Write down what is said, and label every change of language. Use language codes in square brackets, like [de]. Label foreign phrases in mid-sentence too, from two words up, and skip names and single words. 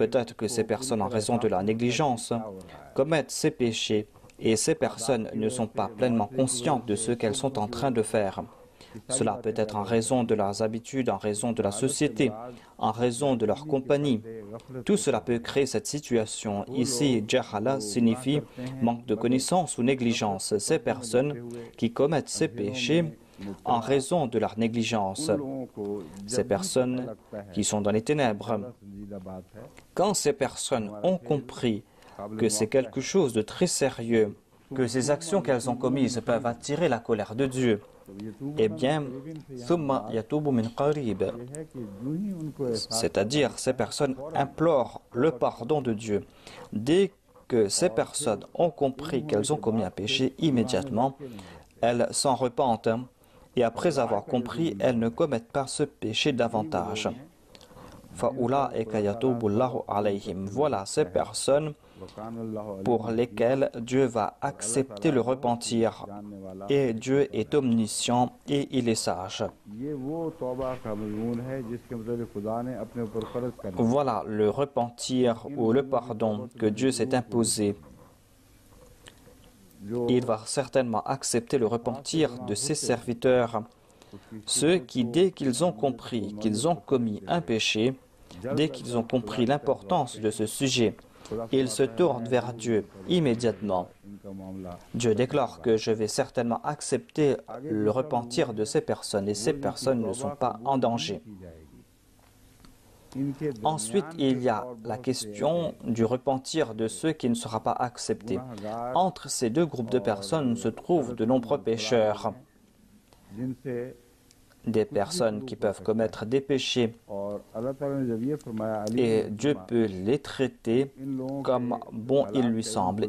[fr] Peut-être que ces personnes, en raison de la négligence, commettent ces péchés et ces personnes ne sont pas pleinement conscientes de ce qu'elles sont en train de faire. Cela peut être en raison de leurs habitudes, en raison de la société, en raison de leur compagnie. Tout cela peut créer cette situation. Ici, jahala signifie manque de connaissance ou négligence. Ces personnes qui commettent ces péchés en raison de leur négligence. [ur] لوگوں کو [fr] Ces personnes qui sont dans les ténèbres. [ur] سنجیدہ بات ہے [fr] Quand ces personnes ont compris que c'est quelque chose de très sérieux, que ces actions qu'elles ont commises peuvent attirer la colère de Dieu, eh bien, [ar] ثم يتوبون من قريب, [ur] ہے کہ یوں ہی ان کو احساس [fr] c'est-à-dire ces personnes implorent le pardon de Dieu. Dès que ces personnes ont compris qu'elles ont commis un péché, immédiatement, elles s'en repentent et après avoir compris, elles ne commettent pas ce péché davantage. [ar] فأولئك يتوب الله عليهم. [fr] Voilà ces personnes [ar] وكان الله [fr] pour lesquelles Dieu va accepter le repentir. Et Dieu est omniscient et il est sage. [ur] یہ وہ توبہ کا مضمون ہے جس کے مطلب خدا نے اپنے اوپر فرض کر دیا [fr] Voilà le repentir ou le pardon que Dieu s'est imposé. [ur] जो [fr] Il va certainement accepter le repentir de ses serviteurs, ceux qui, dès qu'ils ont compris qu'ils ont commis un péché, dès qu'ils ont compris l'importance de ce sujet, ils se tournent vers Dieu immédiatement. [ur] ان کا معاملہ [fr] Dieu déclare que je vais certainement accepter le repentir de ces personnes et ces personnes ne sont pas en danger. [ur] کی جائے گی [fr] Ensuite, il y a la question du repentir de ceux qui ne sera pas accepté. Entre ces deux groupes de personnes se trouvent de nombreux pécheurs, des personnes qui peuvent commettre des péchés et Dieu peut les traiter comme bon il lui semble.